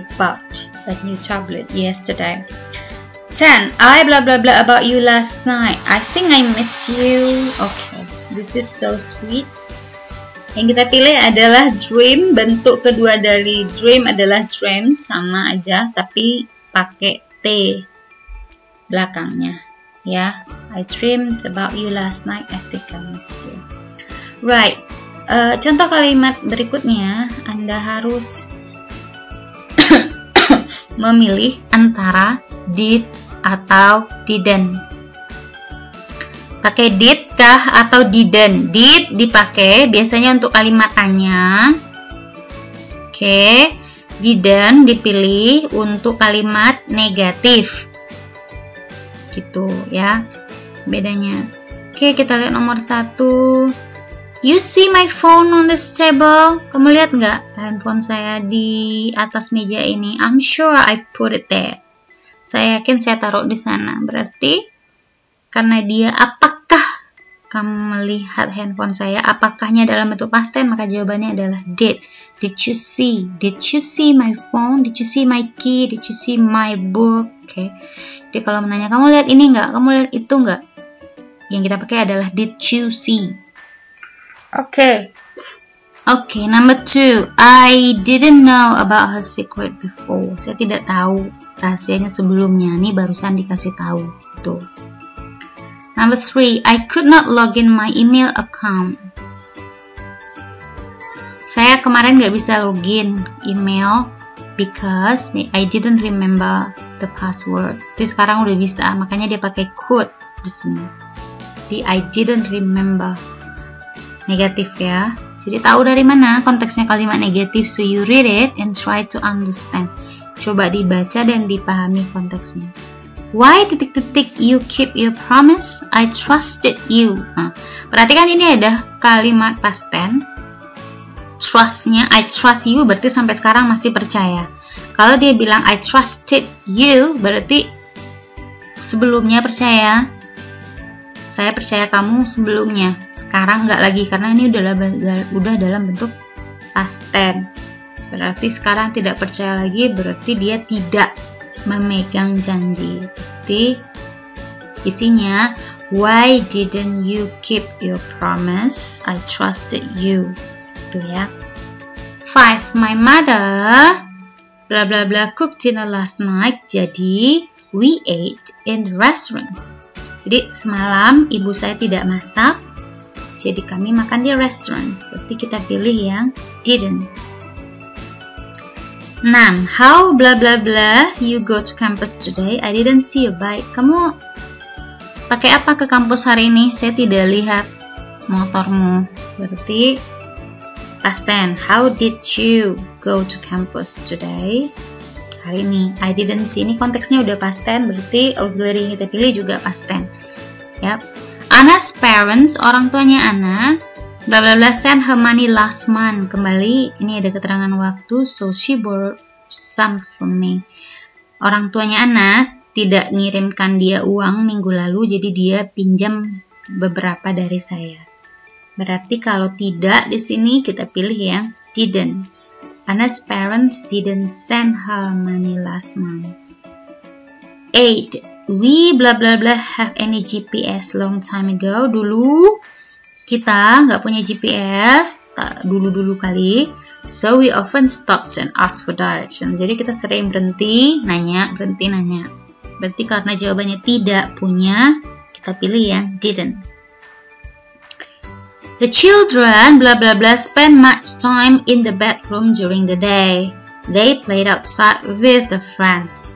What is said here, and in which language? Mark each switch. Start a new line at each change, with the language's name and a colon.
English: Bought a new tablet yesterday. 10. I blah blah blah about you last night. I think I miss you. Okay, this is so sweet.
Indonesian: Yang kita pilih adalah dream. Bentuk kedua dari dream adalah dream, sama aja tapi pakai T belakangnya ya.
English: I dreamed about you last night. I think I miss you. Right.
Indonesian: Contoh kalimat berikutnya Anda harus memilih antara did atau didn't. Pakai did kah atau didn't? Did dipakai biasanya untuk kalimat tanya. Oke, didn't dipilih untuk kalimat negatif. Gitu ya bedanya. Oke, kita lihat nomor 1.
English: You see my phone on this table.
Indonesian: Kamu lihat nggak handphone saya di atas meja ini?
English: I'm sure I put it there.
Indonesian: Saya yakin saya taruh di sana. Berarti karena dia apakah kamu melihat handphone saya? Apakahnya dalam bentuk past tense, maka jawabannya adalah did.
English: Did you see? Did you see my phone? Did you see my key? Did you see my book? Oke.
Indonesian: Jadi kalau menanya kamu lihat ini nggak? Kamu lihat itu nggak? Yang kita pakai adalah
English: did you see? Oke, number 2. I didn't know about her secret before.
Indonesian: Saya tidak tahu rahasianya sebelumnya. Ini barusan dikasih tahu.
English: Tuh. Number 3. I could not log in my email account.
Indonesian: Saya kemarin nggak bisa login email
English: because I didn't remember the password.
Indonesian: Jadi sekarang udah bisa, makanya dia pakai could di sini. Jadi
English: I didn't remember.
Indonesian: Negatif ya. Jadi tahu dari mana konteksnya kalimat negatif.
English: So you read it and try to understand.
Indonesian: Coba dibaca dan dipahami konteksnya. Why ...
English: you keep your promise? I trusted you.
Indonesian: Nah, perhatikan ini ada kalimat past tense. Trustnya
English: I trust you
Indonesian: berarti sampai sekarang masih percaya. Kalau dia bilang
English: I trusted you
Indonesian: berarti sebelumnya percaya. Saya percaya kamu sebelumnya. Sekarang nggak lagi karena ini udah dalam bentuk past tense. Berarti sekarang tidak percaya lagi, berarti dia tidak memegang janji. Berarti isinya
English: why didn't you keep your promise? I trusted you.
Indonesian: Itu ya.
English: 5. My mother bla bla bla cooked dinner last night.
Indonesian: Jadi
English: we ate in the restaurant.
Indonesian: Jadi semalam ibu saya tidak masak, jadi kami makan di restoran. Berarti kita pilih yang didn't.
English: 6. How bla bla bla you go to campus today? I didn't see your bike. Kamu
Indonesian: Pakai apa ke kampus hari ini? Saya tidak lihat motormu. Berarti
English: past tense. How did you go to campus today?
Indonesian: Hari ini.
English: I didn't see.
Indonesian: Ini konteksnya udah past tense, berarti auxiliary yang kita pilih juga past tense.
English: Yap. Anna's parents,
Indonesian: orang tuanya Anna,
English: bla bla bla, sent her money last month.
Indonesian: Kembali, ini ada keterangan waktu,
English: so she borrowed some from me.
Indonesian: Orang tuanya Anna tidak ngirimkan dia uang minggu lalu, jadi dia pinjam beberapa dari saya. Berarti kalau tidak di sini kita pilih ya, didn't.
English: Anna's parents didn't send her money last month. 8. We bla bla bla have any GPS long time ago.
Indonesian: Dulu kita nggak punya GPS, dulu kali.
English: So we often stopped and asked for direction.
Indonesian: Jadi kita sering berhenti nanya. Berarti karena jawabannya tidak punya, kita pilih yang didn't.
English: The children bla bla bla spend much time in the bedroom during the day. They played outside with the friends.